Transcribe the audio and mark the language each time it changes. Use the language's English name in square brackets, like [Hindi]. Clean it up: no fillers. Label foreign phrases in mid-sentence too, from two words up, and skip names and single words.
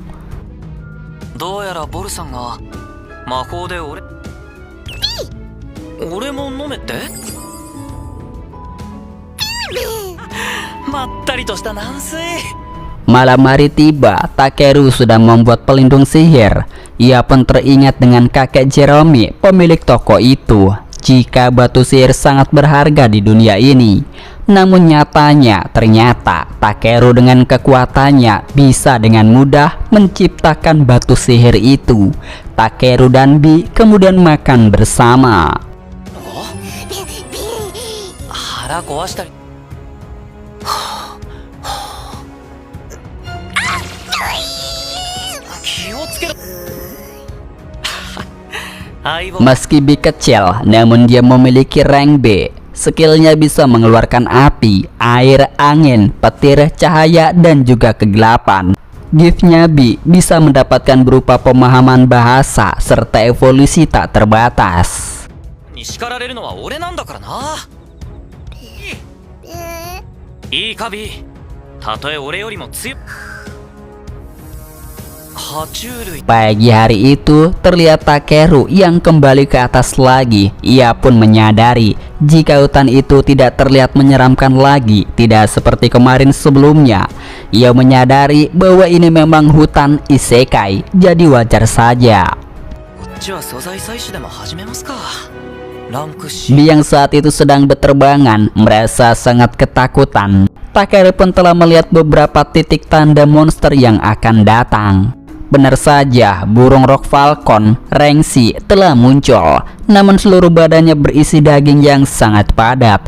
[Japanese] どうやらボルさんが魔法で俺も飲めって？まったりとした軟水。 [Indonesian] Malam hari tiba, Takeru sudah membuat pelindung sihir. Ia pun teringat dengan kakek Jerome, pemilik toko itu, jika batu sihir sangat berharga di dunia ini. Namun nyatanya, ternyata Takeru dengan kekuatannya bisa dengan mudah menciptakan batu sihir itu. Takeru dan Bi kemudian makan bersama. [Japanese] 腹壊したり。気をつけろ。相棒。 [Indonesian] Meski Bi kecil, namun dia memiliki rank B. Skillnya bisa mengeluarkan api, air, angin, petir, cahaya, dan juga kegelapan. Giftnya Bi bisa mendapatkan berupa pemahaman bahasa serta evolusi tak terbatas. [Japanese] に叱られるのは俺なんだからな。いいかビー。たとえ俺よりも強い。爬虫類 [Indonesian] Pagi hari itu, terlihat Takeru yang kembali ke atas lagi. Ia pun menyadari jika hutan itu tidak terlihat menyeramkan lagi, tidak seperti kemarin sebelumnya. Ia menyadari bahwa ini memang hutan isekai, jadi wajar saja. [Japanese] こっちは素材採取でも始めますか。ランク C [Indonesian] Bi yang saat itu sedang berterbangan merasa sangat ketakutan. Takeru pun telah melihat beberapa titik tanda monster yang akan datang. Benar saja, burung [English] rock falcon, [Indonesian] Rengsi, telah muncul. Namun seluruh badannya berisi daging yang sangat padat.